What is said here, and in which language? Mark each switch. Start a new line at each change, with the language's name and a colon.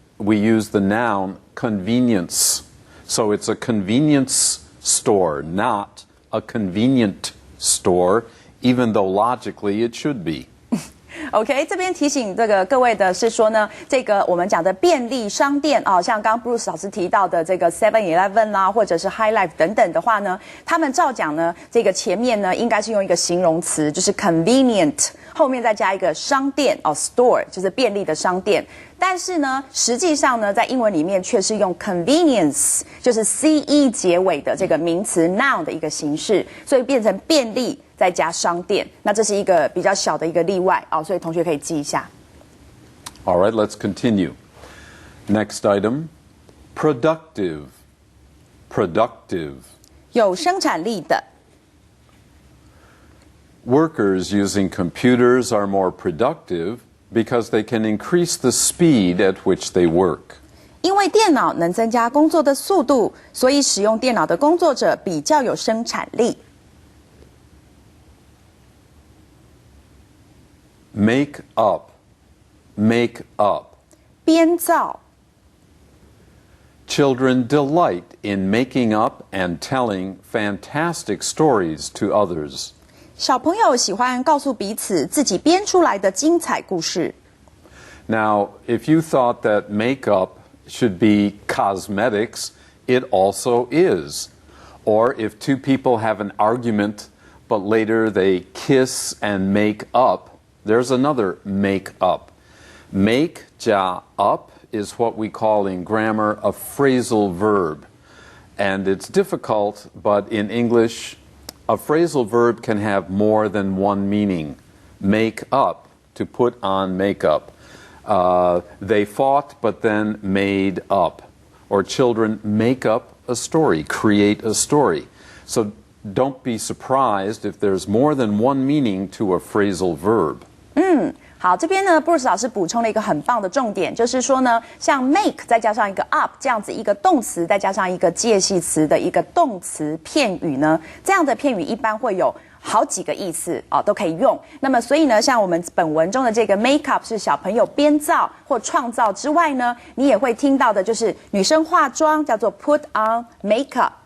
English: We use the noun convenience. So it's a convenience store, not a convenient store, even though logically it should be.
Chinese: OK， 这边提醒各位的是说呢，这个我们讲的便利商店啊，像刚刚 Bruce 老师提到的这个 7-Eleven 啦，或者是 High Life 等等的话呢，他们照讲呢，这个前面呢应该是用一个形容词，就是 convenient， 后面再加一个商店哦 store， 就是便利的商店。但是呢，实际上呢，在英文里面却是用 convenience， 就是 ce 结尾的这个名词 noun 的一个形式，所以变成便利再加商店。那这是一个比较小的一个例外哦，所以同学可以记一下。
English: All right, let's continue. Next item, productive. Productive.
Chinese: 有生产力的。
English: Workers using computers are more productive because they can increase the speed at which they work.
Chinese: 因为电脑能增加工作的速度，所以使用电脑的工作者比较有生产力。
English: Make up. Make up.
Chinese: 编造。
English: Children delight in making up and telling fantastic stories to others.
Chinese: 小朋友喜欢告诉彼此自己编出来的精彩故事。
English: Now, if you thought that makeup should be cosmetics, it also is. Or if two people have an argument, but later they kiss and make up, there's another make up. Make 加 up is what we call in grammar a phrasal verb. And it's difficult, but in English, a phrasal verb can have more than one meaning. Make up, to put on makeup. They fought, but then made up. Or children make up a story, create a story. So don't be surprised if there's more than one meaning to a phrasal verb.
Chinese: 好，这边呢 Bruce 老师补充了一个很棒的重点，就是说呢，像 make 再加上一个 up 这样子一个动词，再加上一个介系词的一个动词片语呢，这样的片语一般会有好几个意思哦，都可以用。那么所以呢，像我们本文中的这个 make up 是小朋友编造或创造之外呢，你也会听到的就是女生化妆叫做
English: put on makeup。